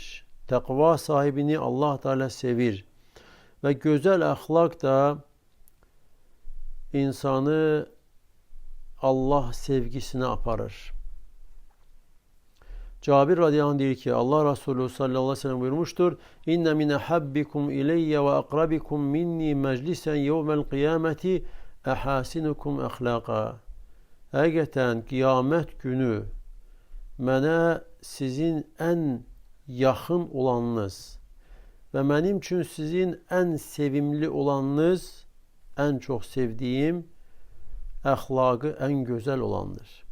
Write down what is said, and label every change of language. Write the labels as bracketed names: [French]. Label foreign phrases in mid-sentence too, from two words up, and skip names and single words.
[Azerbaijani] Təqva sahibini Allah Teala sevir və gözəl əxlaq da insanı Allah sevgisinə aparır. [Arabic] Cabir رضي الله عنه [Azerbaijani] deyir ki, Allah Resulü [Arabic] صلى الله عليه وسلم buyurmuştur, إن من أحبكم إلي وأقربكم مني مجلسا يوم القيامة أحاسنكم أخلاقا. [Azerbaijani] Həqiqətən qiyamət günü mənə sizin ən yaxın olanınız və mənim üçün sizin ən sevimli olanınız, ən çox sevdiyim, əxlaqı ən gözəl olandır.